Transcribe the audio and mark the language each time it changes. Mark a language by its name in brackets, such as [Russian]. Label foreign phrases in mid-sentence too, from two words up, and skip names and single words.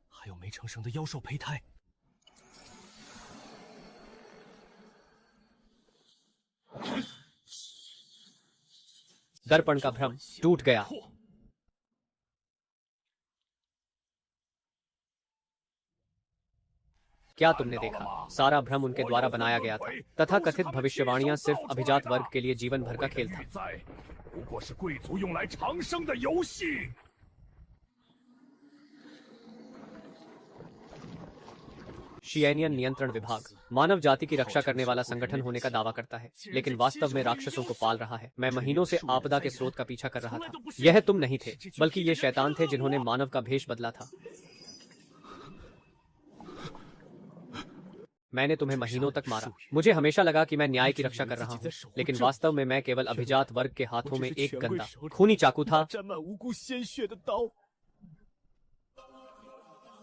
[Chinese] 还有没成生的妖兽胚胎。 [Hindi] दर्पण का भ्रम टूट गया। क्या तुमने देखा? सारा भ्रम उनके द्वारा बनाया गया था। तथा कथित भविष्यवाणियां सिर्फ अभिजात वर्ग के लिए जीवन भर का खेल था। [Chinese] 不过是贵族用来长生的游戏。 [Hindi] शियनियन नियंत्रण विभाग मानव जाति की रक्षा करने वाला संगठन होने का दावा करता है, लेकिन वास्तव में राक्षसों को पाल रहा है। मैं महीनों से आपदा के स्रोत का पीछा कर रहा था। यह तुम नहीं थे, बल्कि ये शैतान थे जिन्होंने मानव का भेष बदला था। मैंने तुम्हें महीनों तक मारा। मुझे हमेशा लगा कि मैं न्याय की रक्षा कर रहा हूँ, लेकिन वास्तव में मैं केवल अभिजात वर्ग के हाथों में एक गंदा खूनी चाकू था। [Chinese] 沾满无辜鲜血的刀。